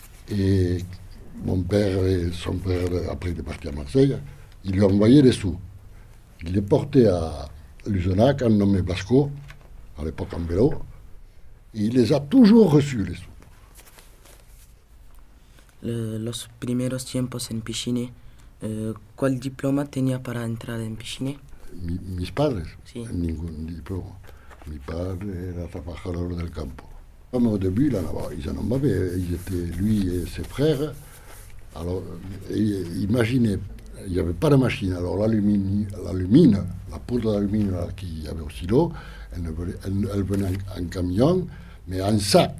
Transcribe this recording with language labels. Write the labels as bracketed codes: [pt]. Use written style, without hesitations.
[fr] Et mon père et son père, après il est parti à Marseille, ils lui ont envoyé des sous. Il les portait à Luzenac, en nommé Blasco, à l'époque en vélo, et il les a toujours reçus, les sous. [es] Los primeros tiempos en Pichine, ¿cuál diploma tenía para entrar en Pichine? Mis padres, Sí. ningún diploma. Mi padre era trabajador del campo. [fr] Comme au début, là, ils en avaient, ils étaient, lui et ses frères. Alors, imaginez, il n'y avait pas de machine. Alors, l'alumine, la poudre d'alumine qu'il y avait au silo, elle venait en camion, mais en sac.